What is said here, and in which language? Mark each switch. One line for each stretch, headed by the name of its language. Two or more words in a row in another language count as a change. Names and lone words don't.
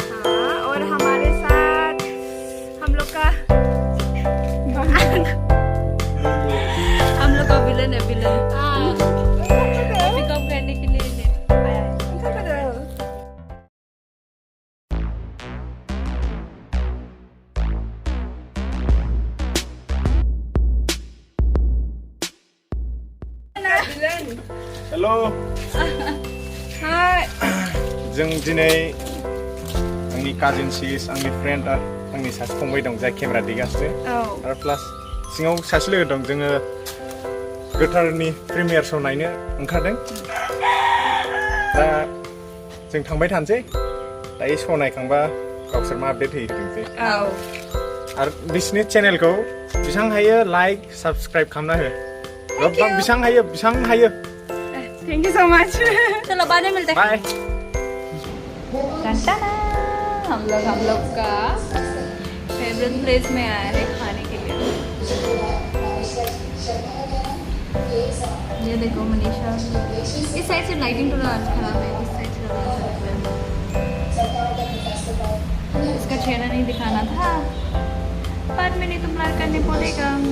Hindi: हाँ, और हमारे साथ हम लोग का विलन है, विलन पिकअप करने के लिए आया है। हेलो हाय
Bodo: जों दिनै आंनि
English: cousin sis
Bodo: आंनि फ्रेन्ड आंनि सासे फंबाय दं जाय केमेरा दिगासिनो आरो प्लास सिङाव सासे लोगो दं जोङो gwtharनि
English: premiere show
Bodo: नायनो ओंखारदों दा जों थांबाय थानोसै दायो शो नायखांबा गावसोर मा आपडेट होयोसै आरो बिसिनि चेनेलखौ बेसां हायो
English: like subscribe
Bodo: खालामना हो बेसां हायो
English: thank you so much
Hindi: चलो बाद में मिलते हैं बाय हम लोग का फेवरेट प्लेस में आया है खाने के लिए ये देखो मनीषा इस साइड से लाइटिंग थोड़ा खराब है इस साइड से इसका चेहरा नहीं दिखाना था बाद में नहीं तो ब्लर करने पड़ेगा